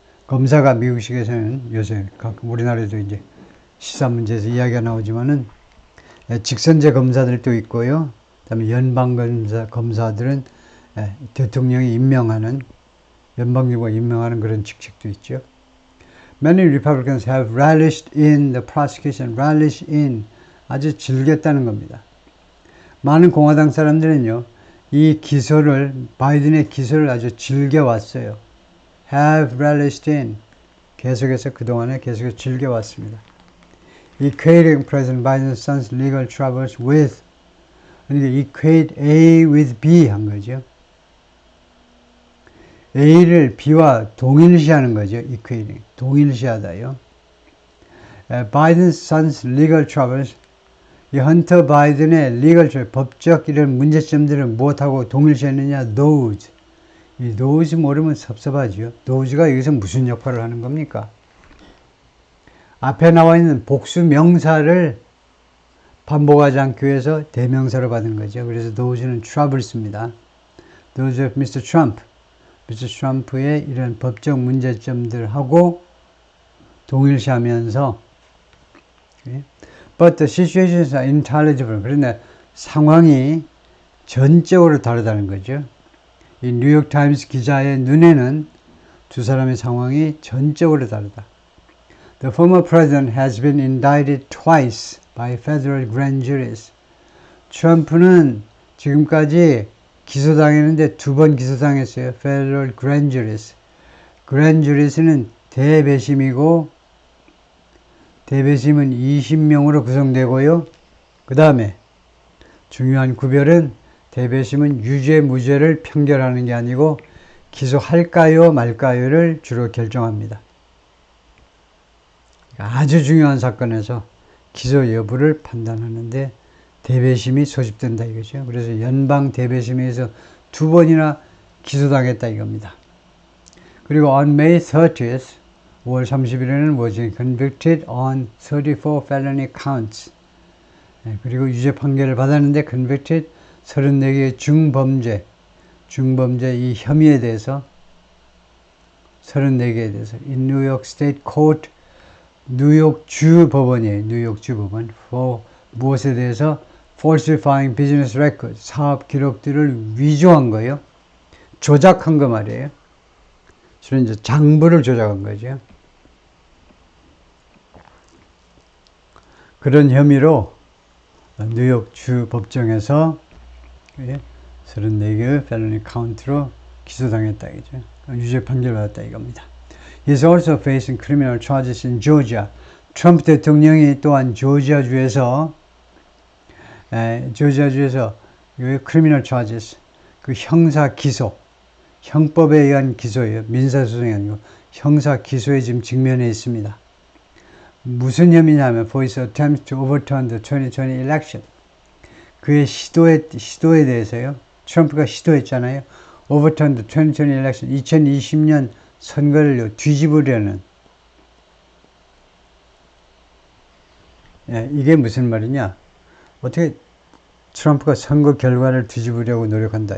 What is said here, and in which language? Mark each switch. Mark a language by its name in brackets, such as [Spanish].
[Korean] 검사가 미국식에서는 요새 가끔 우리나라에도 이제 시사 문제에서 이야기가 나오지만은 직선제 검사들도 있고요. 그다음에 연방 검사들은 대통령이 임명하는 연방정부가 임명하는 그런 직책도 있죠. [English] Many Republicans have relished in the prosecution. [Korean] relish in 아주 즐겼다는 겁니다. 많은 공화당 사람들은요, 이 기소를 바이든의 기소를 아주 즐겨왔어요. [English] have relished in [Korean] 계속해서 그동안에 계속해서 즐겨왔습니다. [English] Equating President Biden's son's legal troubles with [Korean] 그러니까 [English] equate A with B [Korean] 한 거죠. A를 B와 동일시하는 거죠. equating 동일시하다요. [English] Biden's son's legal troubles [Korean] 이 헌터 바이든의 legal troubles 법적 이런 문제점들을 무엇하고 동일시했느냐 those 이 those 모르면 섭섭하죠. those가 여기서 무슨 역할을 하는 겁니까? 앞에 나와 있는 복수 명사를 반복하지 않기 위해서 대명사로 받은 거죠. 그래서 those는 troubles입니다. [English] those of Mr. [Korean] Trump 미스터 트럼프의 이런 법적 문제점들하고 동일시하면서 [English] But the situations are intelligible. [Korean] 그런데 상황이 전적으로 다르다는 거죠. 이 뉴욕타임스 기자의 눈에는 두 사람의 상황이 전적으로 다르다. [English] The former president has been indicted twice by federal grand juries. [Korean] 트럼프는 지금까지 기소당했는데 두 번 기소당했어요. [English] Federal Grand Juries. [Korean] Grand Juries는 대배심이고 대배심은 20명으로 구성되고요. 그 다음에 중요한 구별은 대배심은 유죄 무죄를 판결하는 게 아니고 기소할까요 말까요를 주로 결정합니다. 아주 중요한 사건에서 기소 여부를 판단하는데 대배심이 소집된다 이거죠. 그래서 연방 대배심에서 두 번이나 기소당했다 이겁니다. 그리고 [English] on May 30th, [Korean] 5월 30일에는 [English] was convicted on 34 felony counts. [Korean] 그리고 유죄 판결을 받았는데 convicted 34개의 중범죄 이 혐의에 대해서 34개에 대해서 [English] in New York State Court [Korean] 뉴욕주 법원이에요. 뉴욕주 법원 for 무엇에 대해서 [English] falsifying business records, [Korean] 사업 기록들을 위조한 거예요. 조작한 거 말이에요. 주로 이제 장부를 조작한 거죠. 그런 혐의로 뉴욕 주 법정에서 34개의 felony count로 기소당했다 이죠. 유죄 판결 받았다 이겁니다. [English] He is also facing criminal charges in Georgia. [Korean] 트럼프 대통령이 또한 조지아주에서 criminal charges 그 형사 기소 형법에 의한 기소예요. 민사소송이 아니고 형사 기소에 지금 직면해 있습니다. 무슨 혐의냐면 [English] for his attempt to overturn the 2020 election [Korean] 그의 시도에 대해서요. 트럼프가 시도했잖아요. [English] overturn the 2020 election [Korean] 2020년 선거를 뒤집으려는 이게 무슨 말이냐? 어떻게 트럼프가 선거 결과를 뒤집으려고 노력한다.